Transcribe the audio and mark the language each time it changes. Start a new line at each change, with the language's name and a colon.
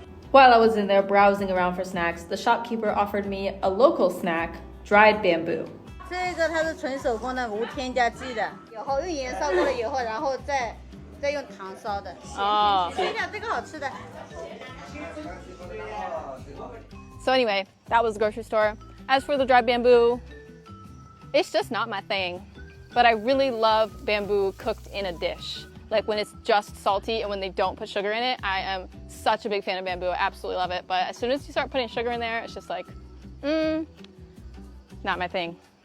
English: While I was in there browsing around for snacks, the shopkeeper offered me a local snack, dried bamboo.
Chinese: 这个它是纯手工的，无添加剂的，以后用盐烧过了以后，然后再用糖烧的。哦，所以讲这个好吃的。
English: So anyway, that was the grocery store. As for the dried bamboo, it's just not my thing. But I really love bamboo cooked in a dish. Like when it's just salty and when they don't put sugar in it. I am such a big fan of bamboo. I absolutely love it. But as soon as you start putting sugar in there, it's just like, not my thing.